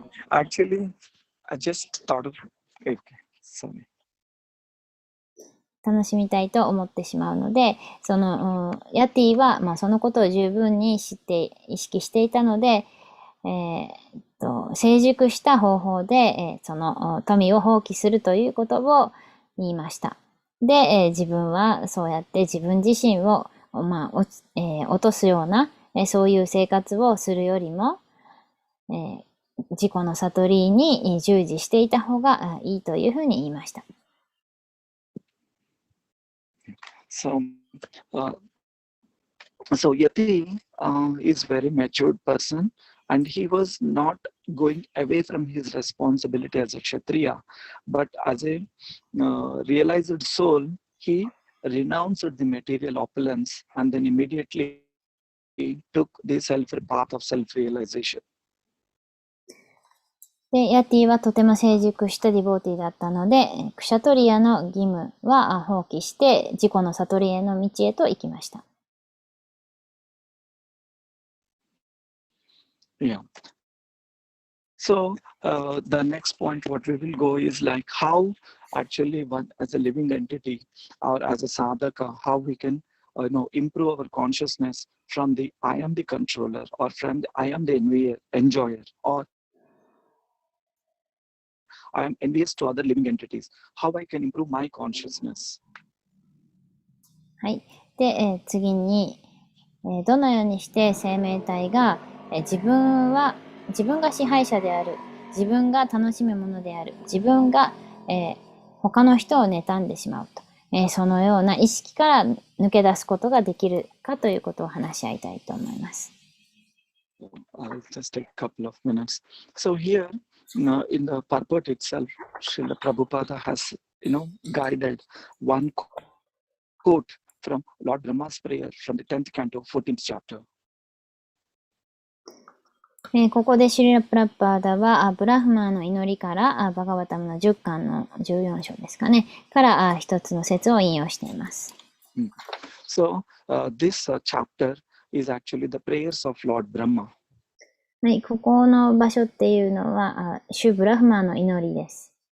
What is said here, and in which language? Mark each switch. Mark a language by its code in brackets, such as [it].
[en] Actually, I just thought of it. Sorry. [ja] 楽しみたいと思ってしまうので、その、ヤティは、そのことを十分に意識していたので、成熟した方法で、その富を放棄するということを言いました。で、自分はそうやって自分自身を落とすような、そういう生活をするよりも、自己の悟りに従事していた方がいいというふうに言いました。 [en] So, so Yati is very matured person, and he was not going away from his responsibility as a Kshatriya, but as a realized soul, he renounced the material opulence and then immediately took the path of self-realization. [ja] で、ヤティはとても成熟したディボーティだったので、クシャトリアの義務は放棄して、自己の悟りへの道へと行きました。 [en] Yeah. So the next point what we will go is like how actually one as a living entity or as a sadhaka, how we can improve our consciousness from the I am the controller or from the I am the enjoyer or I am envious to other living entities. How I can improve my consciousness. [ja] はい。で、次に、どのようにして生命体が、自分が支配者である、自分が楽しむものである、自分が、他の人を妬んでしまうと、そのような意識から抜け出すことができるかということを話し合いたいと思います。 [en] I'll just take a couple of minutes. So here, in the purport itself, Srila Prabhupada has, guided one quote from Lord Brahma's prayer from the 10th canto, 14th chapter. [ja] ここでシリラ・プラッパーダはブラフマーの祈りからバガバタムの10巻の14章ですかねから一つの説を引用しています。 [en] So this chapter is actually the prayers of Lord Brahma. [ja] はい、ここの場所っていうのはシュブラフマーの祈りです。